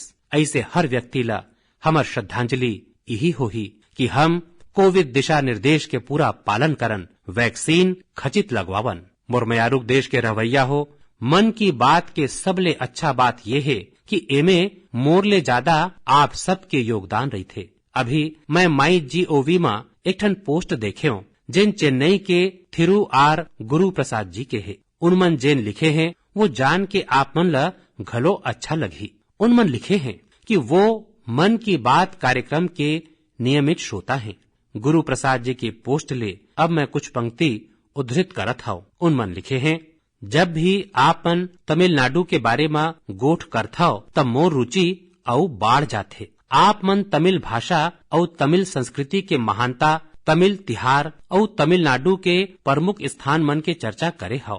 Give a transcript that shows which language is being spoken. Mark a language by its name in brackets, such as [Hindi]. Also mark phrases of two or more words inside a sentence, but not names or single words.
[Chhattisgarhi] ऐसे हर व्यक्ति ला हमर श्रद्धांजलि यही होही कि हम कोविड दिशा निर्देश के पूरा पालन करन, वैक्सीन खचित लगवावन। मुरमयारूक देश के रवैया हो, मन की बात के सबले अच्छा बात ये है कि एमे मोर ले ज्यादा आप सबके योगदान रही थे। अभी मैं MyGov में एक ठन पोस्ट देखे हूँ जिन चेन्नई के थिरु आर गुरु प्रसाद जी के है। उनमन जेन लिखे हैं वो जान के आप मन ला घलो अच्छा लगी। उनमन लिखे हैं कि वो मन की बात कार्यक्रम के नियमित श्रोता हैं। गुरु प्रसाद जी की पोस्ट ले अब मैं कुछ पंक्ति उद्धृत करत हूँ। उनमन लिखे हैं, जब भी आपन तमिलनाडु के बारे में गोठ करथाओ तब मोर रुचि औ बाढ़ जाथे। आप मन तमिल भाषा और तमिल संस्कृति के महानता, तमिल तिहार और तमिलनाडु के प्रमुख स्थान मन के चर्चा करे हौ।